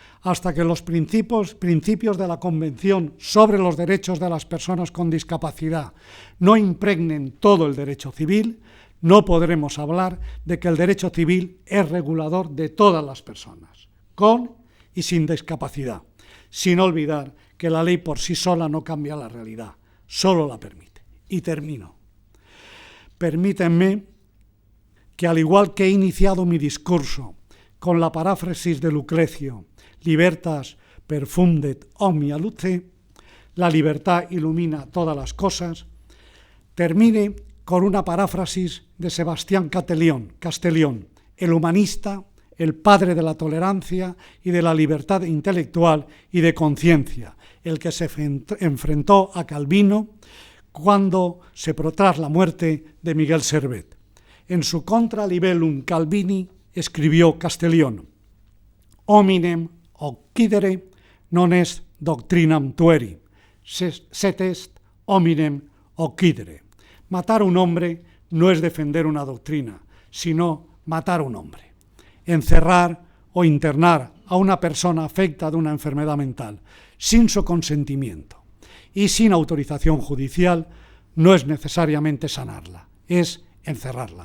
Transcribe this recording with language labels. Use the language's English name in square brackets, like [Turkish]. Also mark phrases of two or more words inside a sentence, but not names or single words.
[Spanish] hasta que los principios de la Convención sobre los Derechos de las Personas con Discapacidad no impregnen todo el derecho civil, no podremos hablar de que el derecho civil es regulador de todas las personas, con y sin discapacidad, sin olvidar que la ley por sí sola no cambia la realidad, solo la permite. Y termino. Permítanme que, al igual que he iniciado mi discurso con la paráfrasis de Lucrecio, libertas [Latin] perfundet omnia luce, [Spanish] la libertad ilumina todas las cosas, termine con una paráfrasis de Sebastián Castellón, el humanista, el padre de la tolerancia y de la libertad intelectual y de conciencia, el que se enfrentó a Calvino cuando se tras la muerte de Miguel Servet. En su Contra Libellum Calvini escribió Castellón: [Latin] hominem occidere non est doctrinam tueri, sed est hominem occidere. [Spanish] Matar a un hombre no es defender una doctrina, sino matar a un hombre. Encerrar o internar a una persona afecta de una enfermedad mental sin su consentimiento y sin autorización judicial no es necesariamente sanarla, es encerrarla.